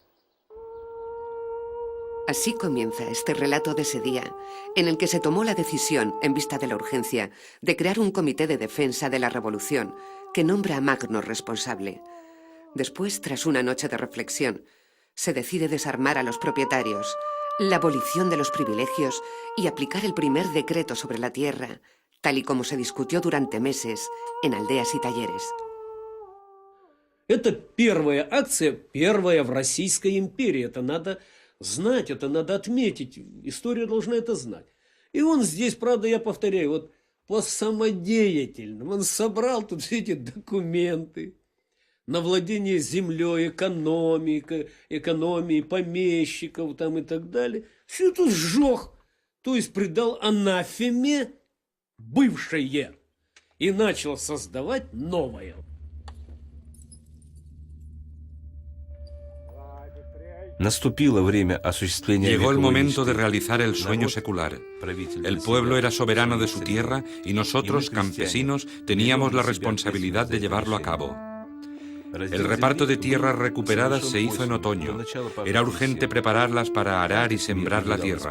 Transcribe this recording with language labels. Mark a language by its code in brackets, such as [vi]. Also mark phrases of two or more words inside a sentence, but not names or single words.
[es] Así comienza este relato de ese día, en el que se tomó la decisión, en vista de la urgencia, de crear un comité de defensa de la revolución, que nombra a Magno responsable. Después, tras una noche de reflexión, se decide desarmar a los propietarios, la abolición de los privilegios y aplicar el primer decreto sobre la tierra, tal y como se discutió durante meses en aldeas y talleres. [ru] Это первая акция, первая в Российской империи. Это надо знать, это надо отметить. История должна это знать. И он здесь, правда, я повторяю, вот по самодеятельным. Он собрал тут все эти документы на владение землей, экономией, помещиков там и так далее. Все это сжег, то есть придал анафеме бывшее и начал создавать новое. Наступило время осуществления. [es] Llegó el momento de realizar el sueño secular. El pueblo era soberano de su tierra y nosotros, campesinos, teníamos la responsabilidad de llevarlo a cabo. El reparto de tierras recuperadas se hizo en otoño. Era urgente prepararlas para arar y sembrar la tierra.